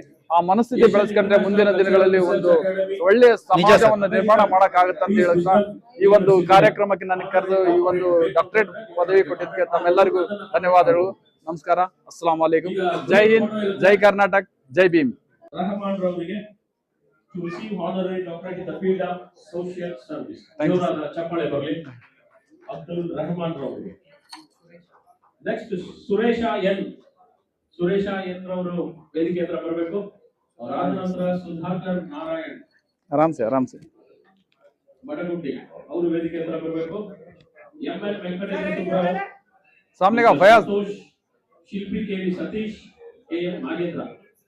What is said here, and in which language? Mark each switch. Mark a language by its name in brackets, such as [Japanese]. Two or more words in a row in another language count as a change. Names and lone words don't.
[Kannada] ಆ ಮನಸ್ಥಿತಿ ಬೆಳೆಸ್ಕೊಂಡ್ರೆ ಮುಂದಿನ ದಿನಗಳಲ್ಲಿ ಒಂದು ಒಳ್ಳೆಯ ಸಮಾಜವನ್ನು ನಿರ್ಮಾಣ ಮಾಡಕ್ ಆಗುತ್ತೆ ಅಂತ ಹೇಳಕ್ ಈ ಒಂದು ಕಾರ್ಯಕ್ರಮಕ್ಕೆ ನನಗೆ ಕರೆದು ಈ ಒಂದು ಡಾಕ್ಟರೇಟ್ ಪದವಿ ಕೊಟ್ಟಿದ್ದಕ್ಕೆ ತಮ್ಮೆಲ್ಲರಿಗೂ ಧನ್ಯವಾದಗಳು. ನಮಸ್ಕಾರ, [Arabic] السلام عليكم. [Kannada] ಜೈ ಹಿಂದ್, ಜೈ ಕರ್ನಾಟಕ, ಜೈ ಭೀಮ್. [English] To receive honorary doctorate in the field of social service. [Kannada] ಚಪ್ಪಾಳೆ ಬರ್ಲಿ ಅಬ್ದುಲ್ ರಹಮಾನ್ ರಾವ್. Next Suresha N. Suresha N Ravu ವೇದಿಕೆ ಹತ್ರ ಬರಬೇಕು. ಅವರಾದ ನಂತರ ಸುಧಾಕರ್ ನಾರಾಯಣ್, [Hindi] आराम से [Kannada] ಬಡಗುಂಡಿ, ಅವರು ವೇದಿಕೆ ಹತ್ರ ಬರಬೇಕು. ML ವೆಂಕಟೇಶ್ವರ, ಸಾಮ್ನೆಗ ಫಯಾಜ್, ಶಿಲ್ಪಿ ಕೆವಿ ಸತೀಶ್, ಕೆ. ನಾಗೇಂದ್ರ.